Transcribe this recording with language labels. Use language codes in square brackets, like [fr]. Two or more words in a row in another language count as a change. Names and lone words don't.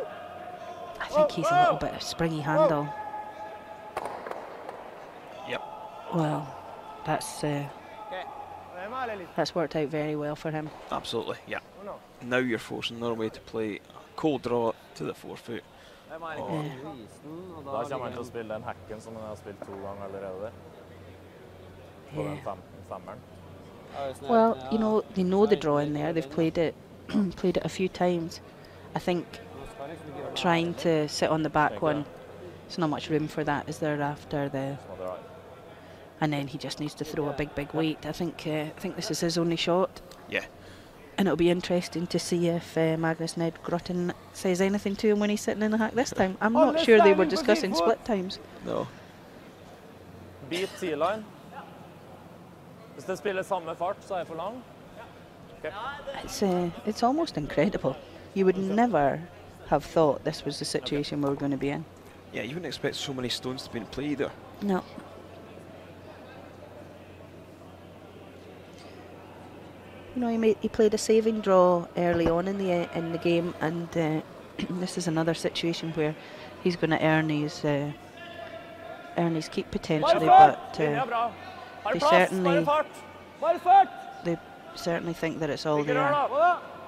[en] I think he's a little bit of springy handle. Yep. Well, that's worked out very well for him. Absolutely, yeah. Now you're forcing Norway to play a cold draw to the forefoot. [no] Da kommer han til å spille den hacken som han har spilt 2 ganger allerede. På den femmeren. [en] Well, you know, they know the draw in there. They've played it a few times. I think trying to sit on the back one, there's not much room for that, is there, after the... And then he just needs to throw a big weight. I think this is his only shot. Yeah. And it'll be interesting to see if Magnus Ned Grotten says anything to him when he's sitting in the hack this time. I'm not sure they were discussing split times. No. Beat T-line. [no] Hvis det spiller samme fart, så er jeg for lang. [en] Okay. It's almost incredible. You would never have thought this was the situation we were going to be in. Yeah, you wouldn't expect so many stones to be in play either. No. You know, he played a saving draw early on in the game, and this is another situation where he's going to earn his keep potentially, but they certainly think that it's all there.